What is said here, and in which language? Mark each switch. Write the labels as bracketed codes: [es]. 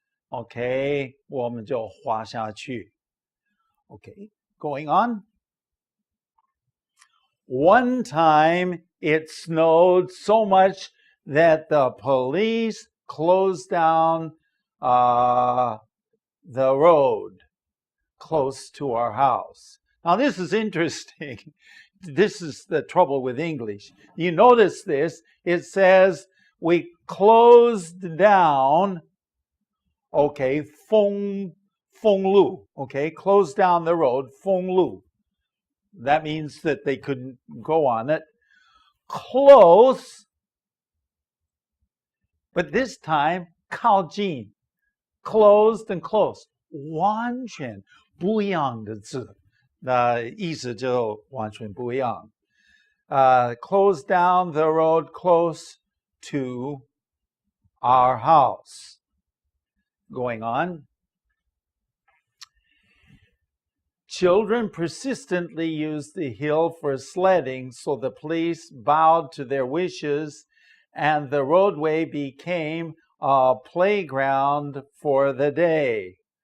[zh] Okay, 我们就滑下去. [en] Okay, going on. One time it snowed so much that the police closed down the road close to our house. Now this is interesting. This is the trouble with English. You notice this. It says we closed down, okay, 封路, okay, closed down the road, 封路. That means that they couldn't go on it. Close, but this time [zh] 靠近, [en] closed and close, [zh] 完全不一样的字，意思就完全不一样。 [en] Closed down the road close to our house. Going on. Children persistently used the hill for sledding, so the police bowed to their wishes, and the roadway became a playground for the day.